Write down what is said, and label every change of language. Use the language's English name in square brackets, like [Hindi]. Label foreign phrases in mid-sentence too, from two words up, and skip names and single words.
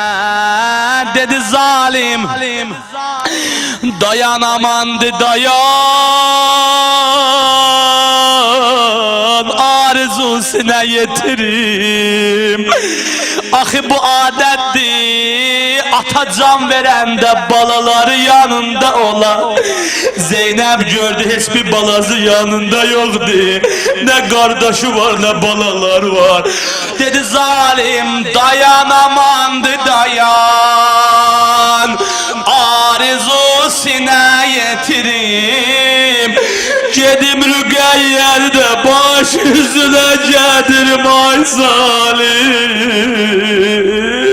[Azerbaijani] Dedi zalim, dayan amandı dayan, arzusuna yetirim. Axı bu adətdir, ata can verəndə balaları yanında olar. Zeynep gördü heç bir balası yanında yoktu. [Turkish] Ne kardeşi var ne balalar var. [Azerbaijani] Dedi zalim dayan amandı dayan, arzu sinə yetirim. Gedim Rüqəyyədə baş yüzüne gədirim ay zalim.